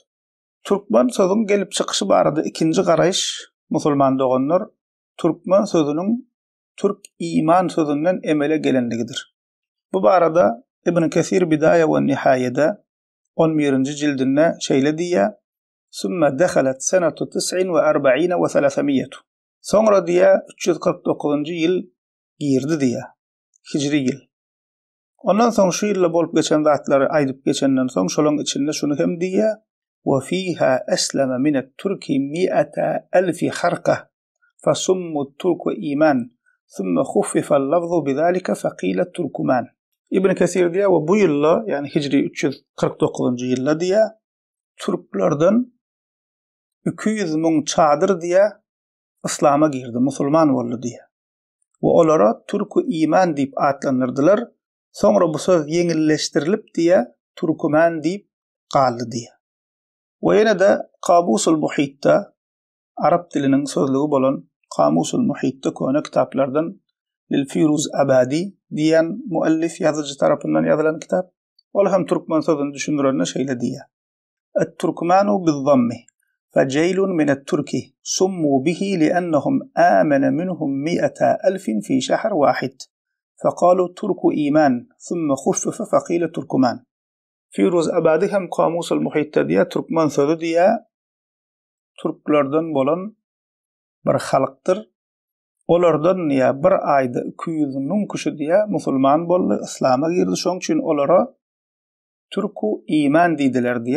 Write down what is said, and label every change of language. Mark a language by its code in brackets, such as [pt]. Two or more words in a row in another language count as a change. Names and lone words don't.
[tk] Türkmen sözüň gelip çykyşy barada ikinji garaýyş musulman doganlar Türkmen sözüniň Türk iman sözünden emele gelenligidir. Bu barada İbn Kesir Bidaya ve Nihayede 11. cildinde şeýle diýär: [ar] "ثم دخلت سنة 49 و 300." [tk] Sonra diýär 349-njy ýyl girdi diýär. Hicri ýyl. Ondan soň şu ýylda bolup geçen zatlary aýdyp geçenden soň şolaryň içinde şunu hem diýär: [ar] "وفيها أسلم من الترك 100,000 خركاه فسموا الترك إيمان ثم خفف اللفظ بذلك فقيل التركمان." [tk] İbn Kesir diýär, "Wa bu ýylda, ýani Hicri 349-njy ýylda diýär, türklerden 200.000 çadyr diýär islama girdi, musulman boldy diýär. Wa olara [ar] ترك إيمان [tk] diýip atlandyrdylar. Soňra bu söz ýeňilleşdirilip diýär, turkuman diýip galdy diýär." Wa ýene-de Qamusul Muhitda Arap diliniň sözlügi bolan Qamusul Muhitda köne kitaplardan Lil-Firuz Abadi diýen muallif ýazyjy tarapyndan ýazylan kitap. Ol hem türkmen sözüni düşündirende şeýle diýär: [ar] "التركمان بالضم جيل من الترك سموا به لأنهم آمن منهم 100,000 في شهر واحد فقالوا ترك إيمان ثم خفف فقيل تركمان." [tk] Firuz Abadi hem Qamusul Muhitda diýär, türkmen sözü diýär, türklerden bolan bir halkdyr. Olardan ýa bir aýda 200.000 kişi diýär musulman boldy, islama girdi. Şoň üçin olara [ar] ترك إيمان [tk] diýdiler diýär.